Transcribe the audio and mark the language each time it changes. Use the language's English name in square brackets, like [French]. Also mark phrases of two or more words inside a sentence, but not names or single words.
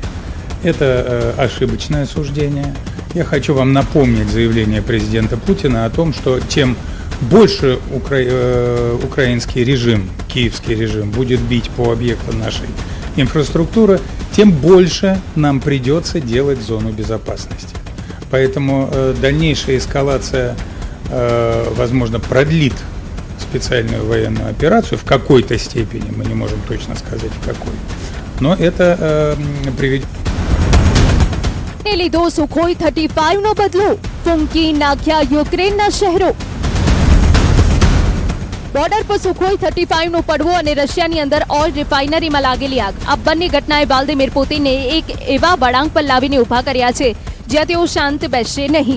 [Russian] Это ошибочное суждение. Я хочу вам напомнить заявление президента Путина о том, что чем больше украинский режим, киевский режим будет бить по объектам нашей инфраструктуры, тем больше нам придется делать зону безопасности. Поэтому дальнейшая эскалация возможно, продлит специальную военную операцию в какой-то степени, мы не можем точно сказать в какой, но это приведет... [Gujarati] લીધો સુખોઈ 35 નો બદલો, ફૂંકી નાખ્યા યુક્રેનના શહેરો. બોર્ડર પર સુખોઈ 35 નો પડવો અને રશિયાની અંદર ઓઇલ રિફાઇનરીમાં લાગેલી આગ, આ બંને ઘટનાએ વ્લાદિમીર પુતિનને એક એવા વળાંક પર લાવીને ઉભા કર્યા છે જ્યાં તેઓ શાંત બેસશે નહીં.